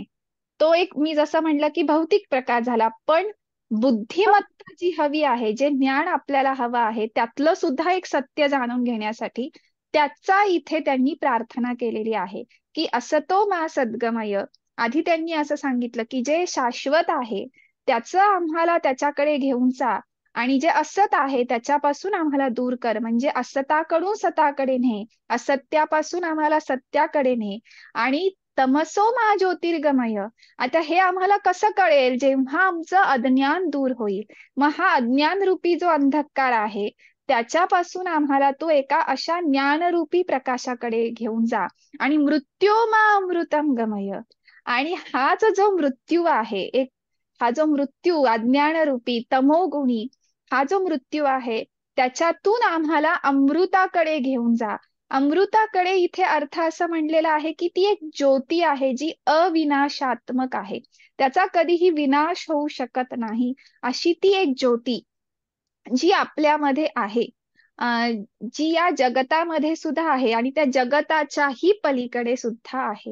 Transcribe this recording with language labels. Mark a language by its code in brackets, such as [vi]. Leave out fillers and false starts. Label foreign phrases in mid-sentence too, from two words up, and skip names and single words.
[mr] तो एक मी जसं म्हणलं की भौतिक प्रकाश झाला. पण बुद्धिमत्ता जी हवी आहे, जे ज्ञान आपल्याला हवं आहे, त्यातलं सुद्धा एक सत्य जाणून घेण्यासाठी त्याचा इथे त्यांनी प्रार्थना केलेली आहे की [sa] असतो मा सद्गमय. [mr] आधी त्यांनी असं सांगितलं की जे शाश्वत आहे त्याचं आम्हाला त्याच्याकडे घेऊन जा, आणि जे असत आहे त्याच्यापासून आम्हाला दूर कर, म्हणजे असताकडून सताकडे ने, असत्यापासून आम्हाला सत्याकडे ने. [sa] आणि तमसो मा ज्योतिर्गमय. [mr] आता हे आम्हाला कसं कळेल, जेव्हा आमचं अज्ञान दूर होईल. मग हा अज्ञान रूपी जो अंधकार आहे त्याच्यापासून आम्हाला तो एका अशा ज्ञानरूपी प्रकाशाकडे घेऊन जा. [sa] आणि मृत्यो मा अमृतम गमय. [mr] आणि हाच जो मृत्यू आहे, एक हा जो मृत्यू अज्ञानरूपी तमोगुणी, हा जो मृत्यू आहे त्याच्यातून आम्हाला अमृताकडे घेऊन जा. अमृताकडे इथे अर्थ असं म्हणलेला आहे की ती एक ज्योती आहे जी अविनाशात्मक आहे, त्याचा कधीही विनाश होऊ शकत नाही, अशी ती एक ज्योती जी आपल्यामध्ये आहे, जी या जगतामध्ये सुद्धा आहे आणि त्या जगताच्याही पलीकडे सुद्धा आहे.